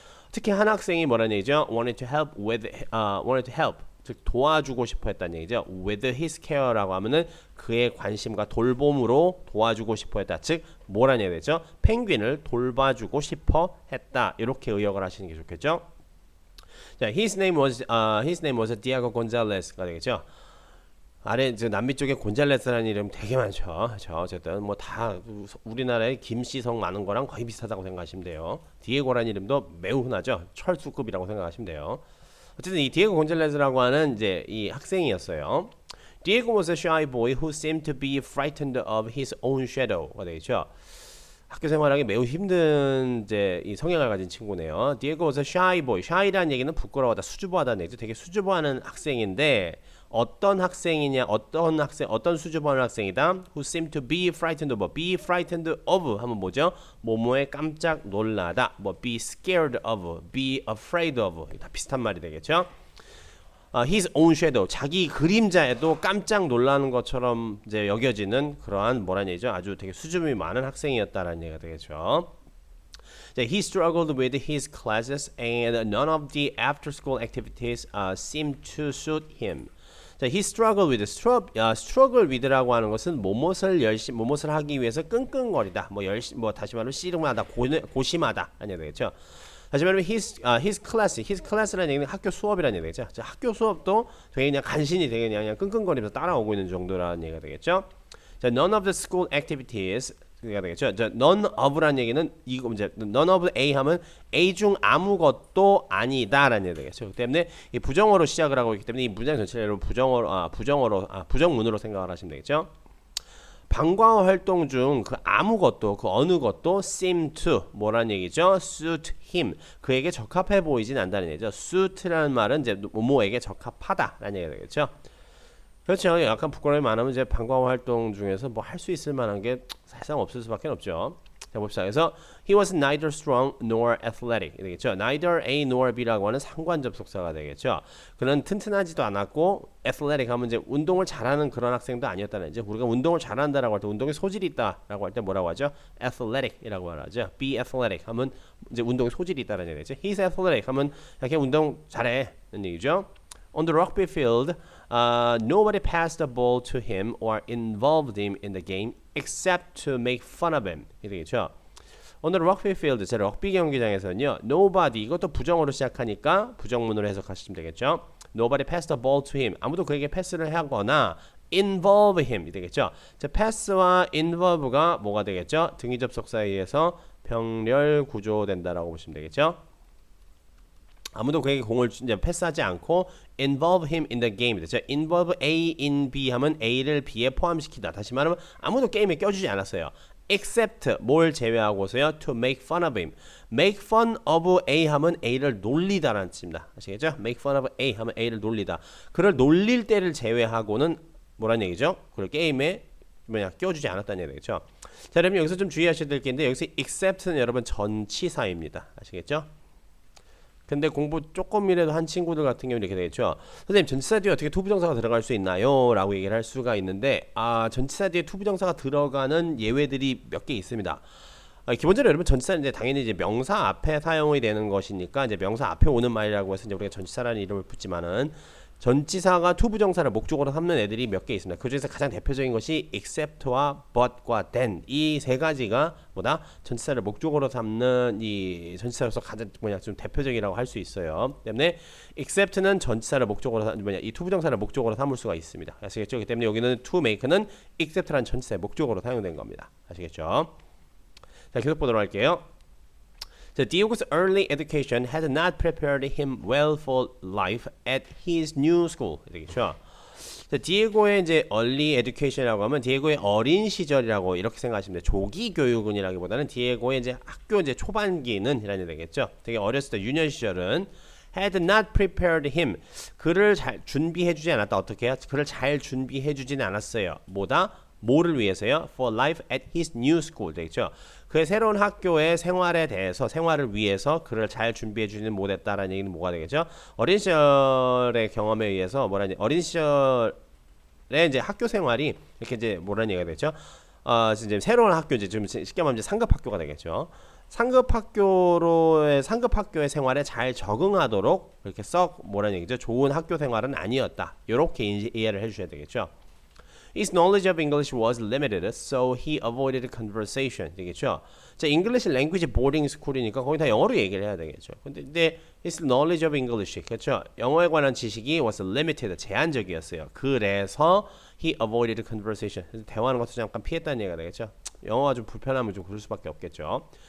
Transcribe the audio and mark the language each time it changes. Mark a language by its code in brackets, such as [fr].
[ko] 특히 한 학생이 뭐라는 얘기죠? [en] wanted to help [ko] 즉 도와주고 싶어 했다는 얘기죠. [en] with his care [ko] 라고 하면은 그의 관심과 돌봄으로 도와주고 싶어 했다. 즉 뭐라는 얘기 되죠? 펭귄을 돌봐주고 싶어 했다. 이렇게 의역을 하시는 게 좋겠죠. [en] 자, his name was Diego Gonzalez가 되겠죠. [ko] 아래 남미 쪽에 곤잘레스라는 이름 되게 많죠. 저 어쨌든 뭐 다 우리나라에 김씨성 많은 거랑 거의 비슷하다고 생각하시면 돼요. 디에고라는 이름도 매우 흔하죠. 철수급이라고 생각하시면 돼요. 어쨌든 이 디에고 곤잘레스라고 하는 이제 이 학생이었어요. [en] Diego was a shy boy who seemed to be frightened of his own shadow가 되겠죠. [ko] 학교 생활하기 매우 힘든 이제 이 성향을 가진 친구네요. [en] Diego was a shy boy. [ko] shy라는 얘기는 부끄러워하다, 수줍어하다는 얘기죠. 되게 수줍어하는 학생인데 어떤 학생이냐, 어떤 수줍어하는 학생이다. [en] Who seemed to be frightened of. be frightened of [ko] 하면 뭐죠? 뭐뭐에 깜짝 놀라다. [en] 뭐 be scared of, be afraid of. [ko] 다 비슷한 말이 되겠죠. [en] His own shadow, [ko] 자기 그림자에도 깜짝 놀라는 것처럼 이제 여겨지는 그러한 뭐라는 얘기죠? 아주 되게 수줍음이 많은 학생이었다라는 얘기가 되겠죠. [en] He struggled with his classes and none of the after-school activities seemed to suit him. [ko] 자, [en] he struggled with. [ko] struggle with라고 하는 것은 무엇을 하기 위해서 끙끙거리다. 다시 말하면 씨름하다, 고심하다 아니야 되겠죠. 다시 말하면 his class라는 얘기는 학교 수업이라는 얘기 되겠죠. 자, 학교 수업도 되게 그냥 간신히 되게 그냥 끙끙거리면서 따라오고 있는 정도라는 얘기가 되겠죠. [en] 자, none of the school activities 가 되겠죠. [ko] 자, none of라는 얘기는 이거 이제 none of A 하면 A 중 아무것도 아니다라는 얘기 되겠죠. 그렇기 때문에 이 부정어로 시작을 하고 있기 때문에 이 문장 전체를 부정문으로 생각을 하시면 되겠죠. 방과후 활동 중 그 아무것도, 그 어느 것도 seem to 뭐라는 얘기죠? [en] suit him. [ko] 그에게 적합해 보이진 않다는 얘기죠. suit라는 말은 이제 뭐뭐에게 적합하다라는 얘기가 되겠죠. 그렇죠. 약간 부끄러움이 많으면 이제 방과후 활동 중에서 뭐 할 수 있을 만한 게 사실상 없을 수밖에 없죠. 자, 봅시다. [en] 그래서 he was neither strong nor athletic 되겠죠. [ko] neither A nor B라고 하는 상관 접속사가 되겠죠. 그는 튼튼하지도 않았고 athletic 하면 이제 운동을 잘하는 그런 학생도 아니었다는 이제 우리가 운동을 잘한다라고 할 때 운동에 소질이 있다라고 할 때 뭐라고 하죠? athletic이라고 하죠. be athletic 하면 이제 운동에 소질이 있다라는 얘기죠. he's athletic 하면 그냥 운동 잘해는 얘기죠. [en] On the rugby field, nobody passed the ball to him or involved him in the game except to make fun of him. [ko] 이되겠죠. [en] On the rugby field, [ko] 제 럭비 경기장에서는요, nobody 이것도 부정어로 시작하니까 부정문으로 해석하시면 되겠죠. [en] Nobody passed the ball to him. [ko] 아무도 그에게 패스를 하거나 [en] involve him [ko] 이 되겠죠. 자, pass와 involve가 뭐가 되겠죠? 등위 접속사에 의해서 병렬 구조된다라고 보시면 되겠죠. 아무도 그에게 공을 이제 패스하지 않고 [en] involve him in the game. [ko] 자, involve A in B 하면 A를 B에 포함시키다. 다시 말하면 아무도 게임에 껴주지 않았어요. except 뭘 제외하고서요. [en] to make fun of him. [ko] make fun of A 하면 A를 놀리다라는 뜻입니다. 아시겠죠? make fun of A 하면 A를 놀리다. 그를 놀릴 때를 제외하고는 뭐란 얘기죠? 그걸 게임에 껴주지 않았다는 얘기죠. 자, 여러분 여기서 좀 주의하셔야 될 게 있는데 여기서 except는 여러분 전치사입니다. 아시겠죠? 근데 공부 조금이라도 한 친구들 같은 경우는 이렇게 되겠죠. 선생님 전치사 뒤에 어떻게 투부정사가 들어갈 수 있나요? 라고 얘기를 할 수가 있는데 전치사 뒤에 투부정사가 들어가는 예외들이 몇 개 있습니다. 기본적으로 여러분 전치사는 이제 당연히 이제 명사 앞에 사용이 되는 것이니까 이제 명사 앞에 오는 말이라고 해서 이제 우리가 전치사라는 이름을 붙지만은 전치사가 투부정사를 목적으로 삼는 애들이 몇 개 있습니다. 그 중에서 가장 대표적인 것이 except와 but과 then 이 세 가지가 전치사를 목적으로 삼는 이 전치사로서 가장 좀 대표적이라고 할 수 있어요. 때문에 except는 전치사를 목적으로 이 투부정사를 목적으로 삼을 수가 있습니다. 아시겠죠? 그렇기 때문에 여기는 to make는 except라는 전치사의 목적으로 사용된 겁니다. 아시겠죠? 자, 계속 보도록 할게요. [en] So Diego's early education had not prepared him well for life at his new school. [ko] 되겠죠. 자, 디에고의 이제 early education이라고 하면 디에고의 어린 시절이라고 이렇게 생각하시면 돼요. 조기 교육은이라기보다는 디에고의 이제 학교 이제 초반기는 이라는 되겠죠. 되게 어렸을 때 유년 시절은 [en] had not prepared him. [ko] 그를 잘 준비해주지 않았다. 어떻게 해요? 그를 잘 준비해주지는 않았어요. 뭐를 위해서요? [en] For life at his new school 되겠죠. [ko] 그의 새로운 학교의 생활에 대해서 생활을 위해서 그를 잘 준비해 주지는 못했다라는 얘기는 뭐가 되겠죠? 어린 시절의 경험에 의해서 어린 시절에 이제 학교 생활이 이렇게 이제 뭐라는 얘기가 되죠? 이제 새로운 학교 이제 좀 쉽게 말하면 이제 상급 학교가 되겠죠. 상급 학교의 생활에 잘 적응하도록 이렇게 뭐라는 얘기죠? 좋은 학교 생활은 아니었다. 이렇게 이해를 해주셔야 되겠죠. [en] His knowledge of English was limited, so he avoided conversation. [ko] 되겠죠? 자, English language boarding school이니까 거기 다 영어로 얘기를 해야 되겠죠. 근데 [en] his knowledge of English, 그렇죠? [ko] 영어에 관한 지식이 [en] was limited, [ko] 제한적이었어요. [en] 그래서 he avoided conversation. [ko] 대화하는 것도 잠깐 피했다는 얘기가 되겠죠. 영어가 좀 불편하면 좀 그럴 수밖에 없겠죠.